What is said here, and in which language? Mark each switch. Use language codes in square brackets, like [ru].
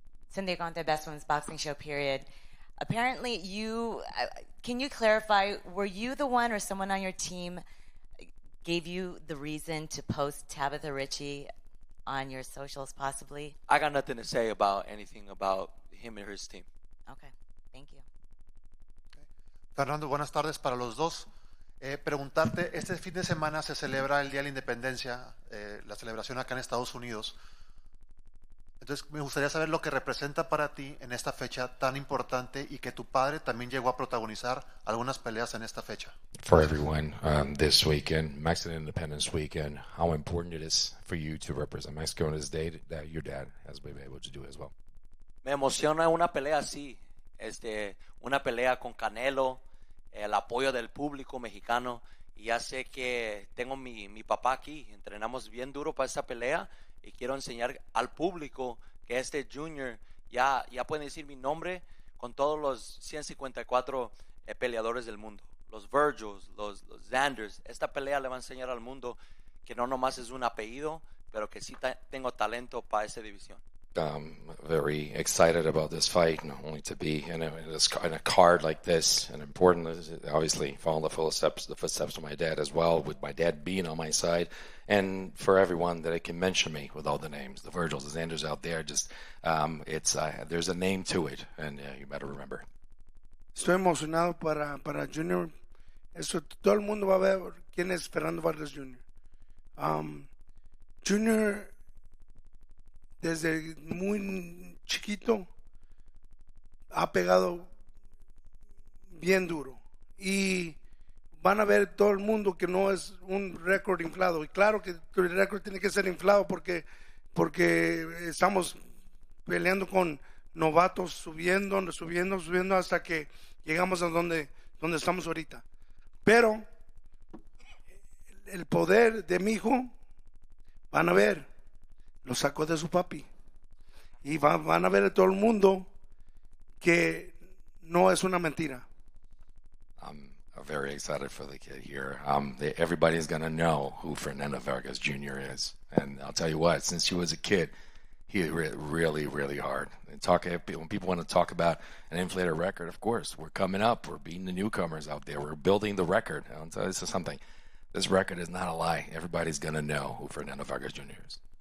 [en] Cynthia Conte, Best Women's Boxing Show, period. Apparently, can you clarify, were you the one or someone on your team gave you the reason to post Tabitha Ritchie on your socials, possibly? I got nothing to say about anything about him and his team. Okay, thank you. [es] Fernando, buenas tardes para los dos. Preguntarte, este fin de semana se celebra el Día de la Independencia, la celebración acá en Estados Unidos. Entonces me gustaría saber lo que representa para ti en esta fecha tan importante y que tu padre también llegó a protagonizar algunas peleas en esta fecha. [en] For everyone, this weekend, Mexican Independence Weekend, how important it is for you to represent Mexico on this day that your dad has been able to do as well. [es] Me emociona una pelea así, una pelea con Canelo, el apoyo del público mexicano, y ya sé que tengo mi papá aquí, entrenamos bien duro para esta pelea, y quiero enseñar al público que Junior, ya pueden decir mi nombre con todos los 154 peleadores del mundo, los Virgils, los Xanders. Esta pelea le va a enseñar al mundo que no nomás es un apellido, pero que sí tengo talento para esa división. [en] very excited about this fight, not only to be in a card like this, and important, obviously, following the footsteps of my dad as well, with my dad being on my side, and for everyone that can mention me with all the names, the Virgils, the Xanders out there, just there's a name to it, and you better remember. [es] Estoy emocionado para Junior. Eso, todo el mundo va a ver quién es Fernando Vargas Jr. Junior, desde muy chiquito, ha pegado bien duro. Y van a ver todo el mundo que no es un récord inflado. Y claro que el récord tiene que ser inflado porque estamos peleando con novatos, subiendo hasta que llegamos a donde estamos ahorita. Pero el poder de mi hijo, van a ver, lo sacó de su papi. Y van a ver a todo el mundo que no es una mentira. [en] I'm very excited for the kid here. Everybody's going to know who Fernando Vargas Jr. is. And I'll tell you what, since he was a kid, he hit really, really hard. When people want to talk about an inflated record, of course, we're coming up. We're beating the newcomers out there. We're building the record. I'll tell you something. This record is not a lie. Everybody's going to know who Fernando Vargas Jr. is.